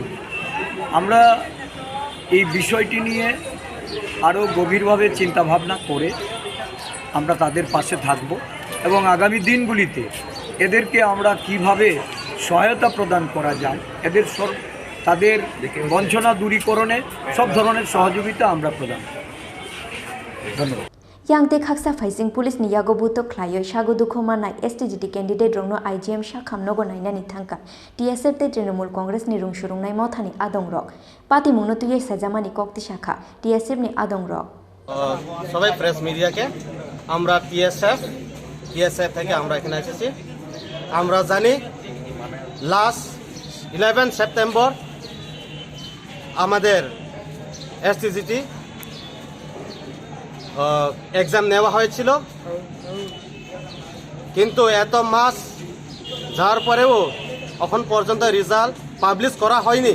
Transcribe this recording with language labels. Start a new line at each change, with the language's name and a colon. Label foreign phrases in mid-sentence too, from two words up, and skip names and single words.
Bangla: আমরা এই বিষয়টি নিয়ে আরও গভীরভাবে চিন্তাভাবনা করে আমরা তাদের পাশে থাকব এবং আগামী দিনগুলিতে এদেরকে আমরা কিভাবে সহায়তা প্রদান করা যায়, তাদের বঞ্চনা দূরীকরণে সব ধরনের সহযোগিতা আমরা প্রদান করব। ধন্যবাদ।
Kok Borok: Yang te khaksa faising police ni Yago Butok Khlaijagwi Sago Dukho Manai STGT candidate rongno IGM Sakham Nogo Nainani thangkha TSF te Trinamool Congress ni rungsurungnai mothani adong rok pati mungno tuyai sajamani kokti shakha TSF ni adong rok
Bangla: সবাই
English: press media
Bangla: আমরা TSF থেকে আমরা এখানে এসেছি। আমরা জানি
English: last 11 September
Bangla: আমাদের STGT এক্সাম নেওয়া হয়েছিল, কিন্তু এত মাস যাওয়ার পরেও এখন পর্যন্ত
English: result publish
Bangla: করা হয়নি।